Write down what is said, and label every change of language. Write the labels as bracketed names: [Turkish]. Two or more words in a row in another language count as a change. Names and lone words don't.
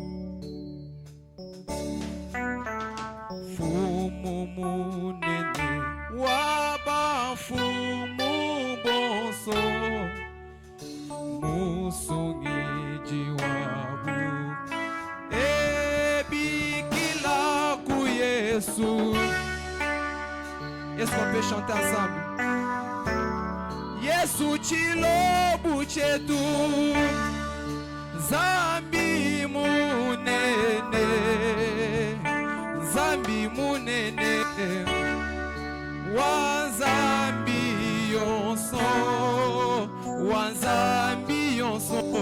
[Luba-Katanga] fumu munene waba fumu bonso, musungiji wabu ebikila ku Yesu. [French] Est-ce qu'on peut chanter ensemble? [Luba-Katanga] Yesu chilobu chetu, zambi munene, zambi munene, wanzambi yonso, wanzambi yonso.